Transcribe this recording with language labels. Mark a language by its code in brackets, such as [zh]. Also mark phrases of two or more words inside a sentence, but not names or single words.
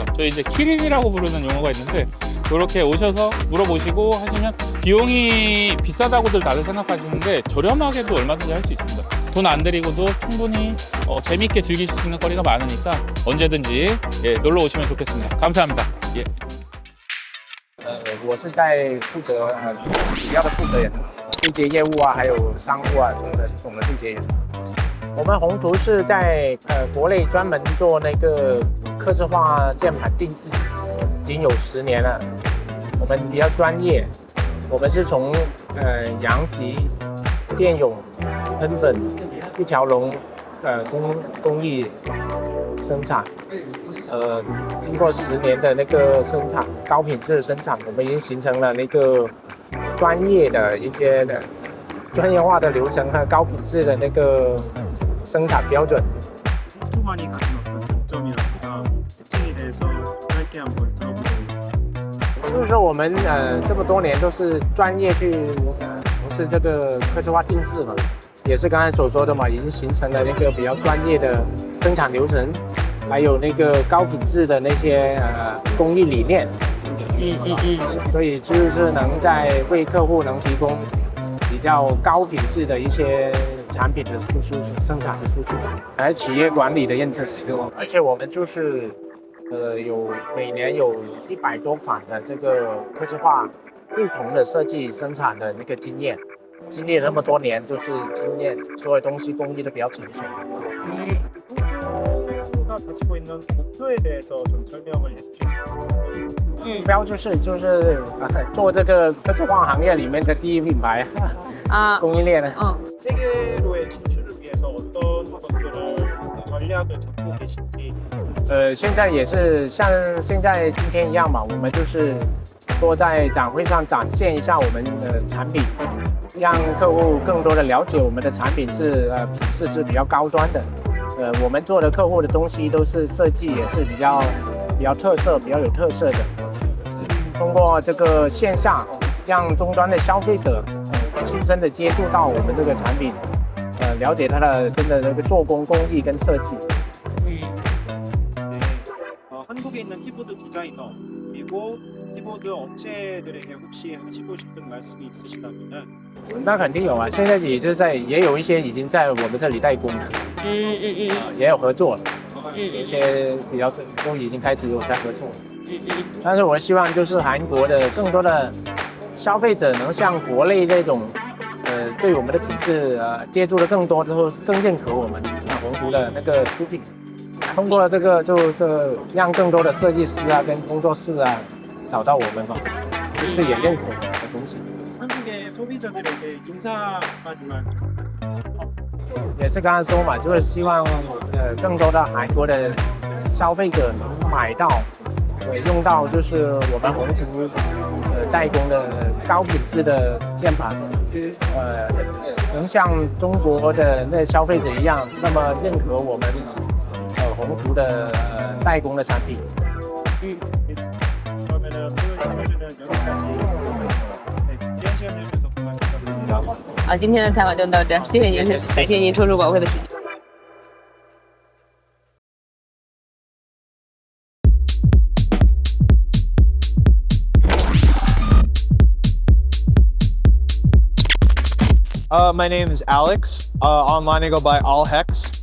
[ko] 저희 이제 키링이라고 부르는 용어가 있는데 이렇게 오셔서 물어보시고 하시면 비용이 비싸다고들 다들 생각하시는데 저렴하게도 얼마든지 할 수 있습니다. 돈 안 들이고도 충분히 재미있게 즐기실 수 있는 거리가 많으니까 언제든지 놀러 오시면 좋겠습니다. 감사합니다. 예. [zh] 我是在负责主要的负责人，对接业务啊，还有商务啊，总的对接人。我们宏图是在国内专门做那个客制化键盘定制，已经有10年了。我们比较专业，我们是从阳极、电泳、喷粉一条龙工艺生产。经过10年的那个生产，高品质的生产，我们已经形成了那个专业的一些专业化的流程和高品质的那个生产标准。 [ko] 투만이 가진 어떤 장점이라든가 특징에 대해서 짧게 한번 들어보겠습니다. [zh] 就是说我们这么多年都是专业去从事这个客制化定制嘛，也是刚才所说的嘛，已经形成了那个比较专业的生产流程。还有那个高品质的那些工艺理念，所以就是能在为客户能提供比较高品质的一些产品的输出、生产的输出，还有企业管理的验证。而且我们就是每年有100多款的这个客制化硬铜的设计生产的那个经验，经历了那么多年，就是经验，所有东西工艺都比较成熟。 [ko] 가지고 있는 목표에 대해서 좀 설명을 해주실 수 있을까요? [zh] 目标就是做这个科技化行业里面的第一品牌 아, 供应链呢。 [ko] 세계로의 진출을 위해서 어떤 것들을 전략을 잡고 계신지 [zh] 现在也是像现在今天一样嘛，我们就是多在展会上展现一下我们的产品，让客户更多的了解我们的产品是品质是比较高端的。我们做的客户的东西都是设计也是比较特色、比较有特色的。通过这个线下，让终端的消费者亲身的接触到我们这个产品，了解它的真的这个做工工艺跟设计。 [ko] 한국에 있는 키보드 디자이너 그리고 키보드 업체들에게 혹시 하시고 싶은 말씀이 있으시다면 [zh] 那肯定有啊，现在也有一些已经在我们这里代工了，也有合作了，有一些比较都已经开始有在合作了。但是我希望就是韩国的更多的消费者能像国内这种，对我们的品质接触的更多之后，更认可我们宏图的那个出品。通过这个让更多的设计师跟工作室找到我们嘛，就是也认可我们的东西。 [ko] 한국의 소비자들에게 인사까지만 [zh] 也是刚刚说嘛，就是希望更多的韩国的消费者能买到，用到就是我们宏图代工的高品质的键盘，能像中国的那消费者一样，那么认可我们宏图的代工的产品。 [ko] 그러면은 오늘 인터뷰는 여기까지 귀한 시간 내주셔서 정말 감사드립니다. [zh] 好，今天的采访就到这儿，谢谢您，感谢您抽出宝贵的时间。 [en] My name is Alex. Online I go by AllHex.